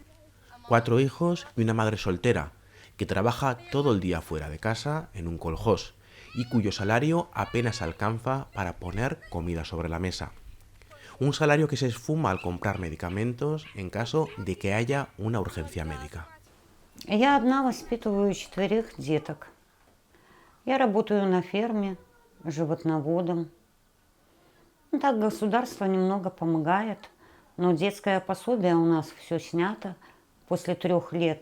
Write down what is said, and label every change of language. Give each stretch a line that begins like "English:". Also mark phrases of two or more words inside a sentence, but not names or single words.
Spanish: 4 hijos y una madre soltera, que trabaja todo el día fuera de casa en un koljós y cuyo salario apenas alcanza para poner comida sobre la mesa. Un salario que se esfuma al comprar medicamentos en caso de que haya una urgencia médica.
Russian: Я одна воспитываю 4 деток. Я работаю на ферме животноводом. Так государство немного помогает, но детское пособие у нас все снято после 3 лет.